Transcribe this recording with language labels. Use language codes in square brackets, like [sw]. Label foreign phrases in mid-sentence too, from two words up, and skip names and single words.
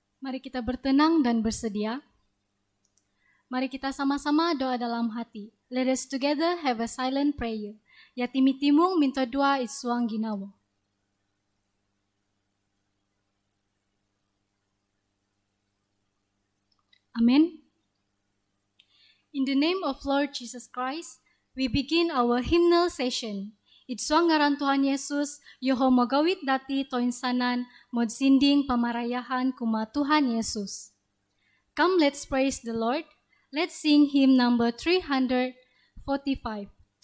[ms] Mari kita bertenang dan bersedia. Mari kita sama-sama doa dalam hati. [en] Let us together have a silent prayer. [dtp] Yatimi timung minta doa isuang ginawo. Amen. [en] In the name of Lord Jesus Christ, we begin our hymnal session. [dtp] Isuang ngaran Tuhan Yesus, yoho mogawit dati toinsanan, modsinding pamarayahan kuma Tuhan Yesus. [en] Come, let's praise the Lord. Let's sing hymn number 345.